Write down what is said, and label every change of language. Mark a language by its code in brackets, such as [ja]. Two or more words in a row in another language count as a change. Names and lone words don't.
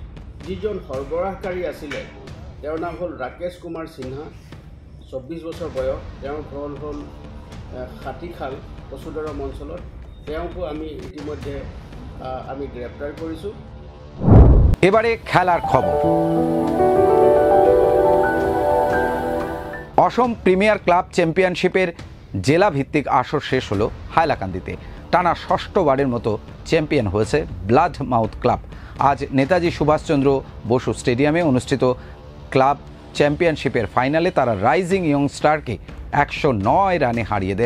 [as] যিজন সৰবৰাহকাৰী আছিলে তেওঁৰ নাম হ'ল ৰাকেশ কুমাৰ সিনহা, 24 বছৰ বয়স। তেওঁৰ ঘৰ হ'ল হাতীখাল কচুদৰম অঞ্চলত। তেওঁকো আমি ইতিমধ্যে আমি গ্ৰেপ্তাৰ কৰিছোঁ। [bn] এবারে খেলার খবর। অসম প্রিমিয়ার ক্লাব চ্যাম্পিয়নশিপের জেলা ভিত্তিক আসর শেষ হলো হাইলাকান্দিতে। টানা 6ষ্ঠবারের মতো চ্যাম্পিয়ন হয়েছে ব্লাড মাউথ ক্লাব। আজ নেতাজি সুভাষচন্দ্র বসু স্টেডিয়ামে অনুষ্ঠিত ক্লাব চ্যাম্পিয়নশিপের ফাইনালে তারা রাইজিং ইয়ংস্টারকে 109 রানে হারিয়ে দেয়।